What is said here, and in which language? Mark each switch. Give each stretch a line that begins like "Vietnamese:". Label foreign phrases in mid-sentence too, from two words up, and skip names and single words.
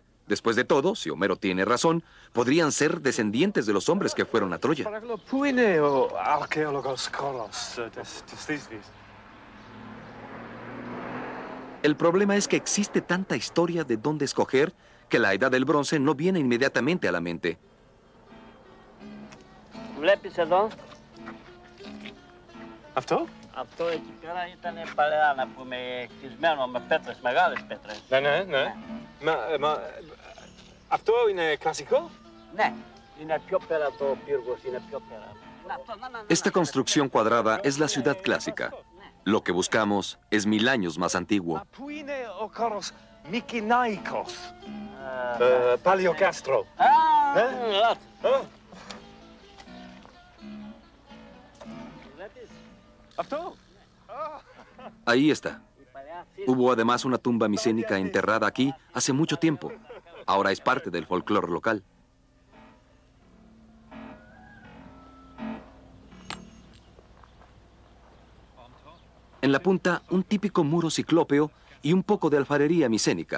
Spanish: Después de todo, si Homero tiene razón, podrían ser descendientes de los hombres que fueron a Troya. El problema es que existe tanta historia de dónde escoger que la Edad del Bronce no viene inmediatamente a la mente.
Greek: Αυτό? Αυτό εκεί πέρα ήταν παλαιά να πούμε χτισμένο με πέτρες, μεγάλες πέτρες. Ναι. Αυτό είναι κλασικό? Ναι, είναι πιο πέρα το πύργος, είναι πιο πέρα.
Spanish: Esta construcción cuadrada es la ciudad clásica. Lo que buscamos es 1000 años más antiguo.
Greek: Πού είναι ο χώρος Μικηναϊκός? Παλαιοκάστρο. Αυτό?
Spanish: Ahí está. Hubo además una tumba micénica enterrada aquí hace mucho tiempo. Ahora es parte del folclore local. En la punta, un típico muro ciclópeo y un poco de alfarería micénica.